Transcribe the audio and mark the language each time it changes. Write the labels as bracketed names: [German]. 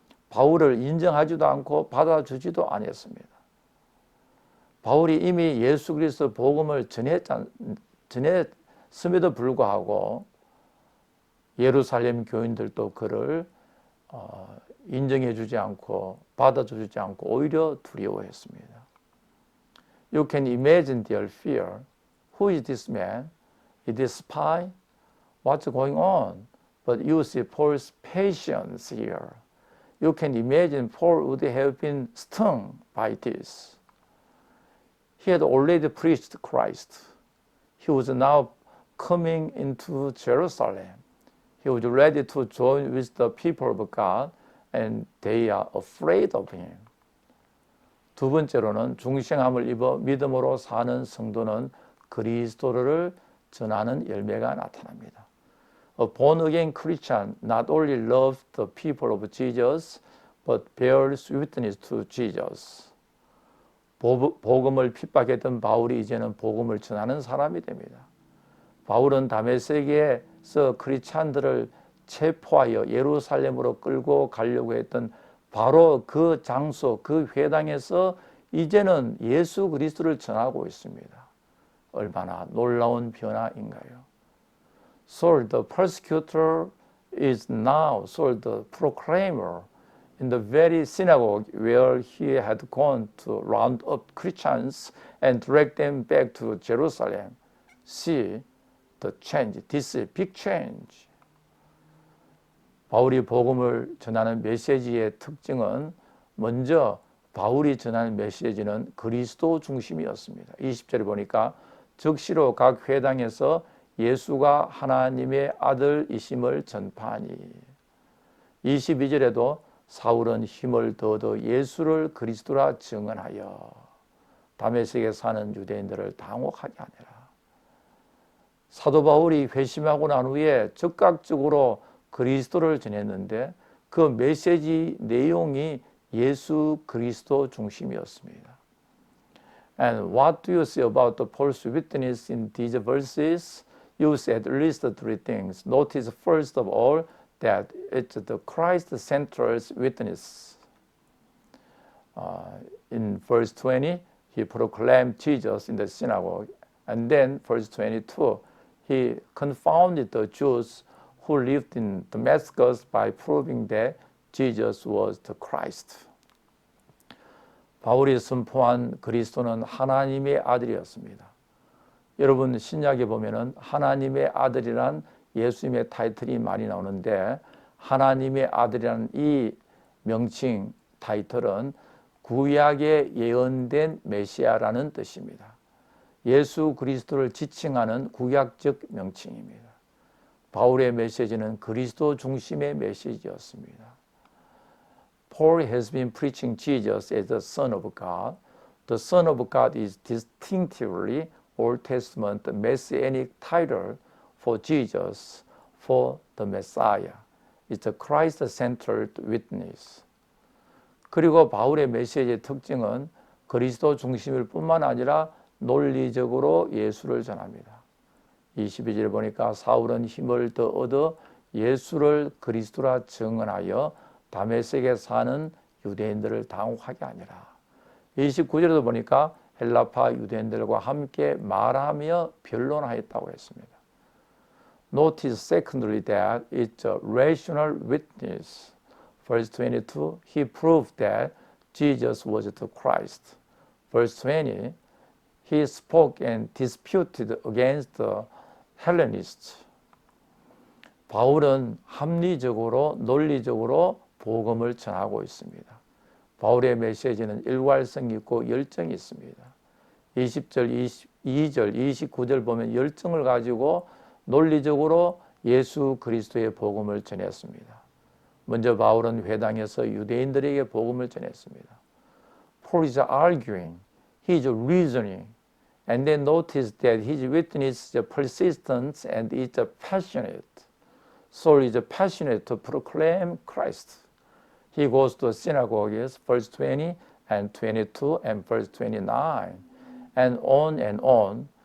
[Korean] 바울을 인정하지도 않고 받아주지도 않았습니다. 바울이 이미 예수 그리스도 복음을 전했음에도 불구하고 예루살렘 교인들도 그를 인정해 주지 않고 받아주지 않고 오히려 두려워했습니다. [English] You can imagine their fear. Who is this man? Is this spy? What's going on? But you see Paul's patience here. You can imagine Paul would have been stung by this. He had already preached Christ. He was now coming into Jerusalem. He was ready to join with the people of God, and they are afraid of him. [Korean] 두 번째로는 중생함을 입어 믿음으로 사는 성도는 그리스도를 전하는 열매가 나타납니다. [English] A born-again Christian not only loves the people of Jesus, but bears witness to Jesus. [Korean] 복음을 핍박했던 바울이 이제는 복음을 전하는 사람이 됩니다. 바울은 다메섹에서 크리스찬들을 체포하여 예루살렘으로 끌고 가려고 했던 바로 그 장소, 그 회당에서 이제는 예수 그리스도를 전하고 있습니다. 얼마나 놀라운 변화인가요? [English] Saul the persecutor is now Saul the proclaimer in the very synagogue where he had gone to round up Christians and drag them back to Jerusalem. See the change. This is a big change. [Korean] 바울이 복음을 전하는 메시지의 특징은 먼저 바울이 전한 메시지는 그리스도 중심이었습니다. 20절에 보니까 즉시로 각 회당에서 예수가 하나님의 아들이심을 전파하니, 22절에도 사울은 힘을 더 얻어 예수를 그리스도라 증언하여 다메섹에 사는 유대인들을 당혹하게 하니라. 사도 바울이 회심하고 난 후에 즉각적으로 그리스도를 전했는데 그 메시지 내용이 예수 그리스도 중심이었습니다. [English] And what do you say about the Paul's witness in these verses? You said at least three things. Notice first of all that it's the Christ-centered witness. In verse 20, he proclaimed Jesus in the synagogue. And then verse 22, he confounded the Jews who lived in Damascus by proving that Jesus was the Christ. [Korean] 바울이 선포한 그리스도는 하나님의 아들이었습니다. 여러분 신약에 보면은 하나님의 아들이란 예수님의 타이틀이 많이 나오는데 하나님의 아들이라는 이 명칭 타이틀은 구약에 예언된 메시아라는 뜻입니다. 예수 그리스도를 지칭하는 구약적 명칭입니다. 바울의 메시지는 그리스도 중심의 메시지였습니다. [English] Paul has been preaching Jesus as the Son of God. The Son of God is distinctively Old Testament messianic title for Jesus, for the Messiah. It's a Christ-centered witness. [Korean] 그리고 바울의 메시지의 특징은 그리스도 중심일 뿐만 아니라 논리적으로 예수를 전합니다. 22절에 보니까 사울은 힘을 더 얻어 예수를 그리스도라 증언하여 다메섹에 사는 유대인들을 당혹하게 하니라. 29절에도 보니까 헬라파 유대인들과 함께 말하며 변론하였다고 했습니다. [English] Notice secondly that it's a rational witness. Verse 22, he proved that Jesus was the Christ. Verse 20, he spoke and disputed against the Hellenists. [Korean] 바울은 합리적으로 논리적으로 복음을 전하고 있습니다. 바울의 메시지는 일관성이 있고 열정이 있습니다. 20절, 22절, 29절 보면 열정을 가지고 논리적으로 예수 그리스도의 복음을 전했습니다. 먼저 바울은 회당에서 유대인들에게 복음을 전했습니다. [English] Paul is arguing, he is reasoning, and then notice that his witness is persistent and is passionate. Saul is passionate to proclaim Christ. He goes to synagogues, verse 20 and 22 and verse 29, and on.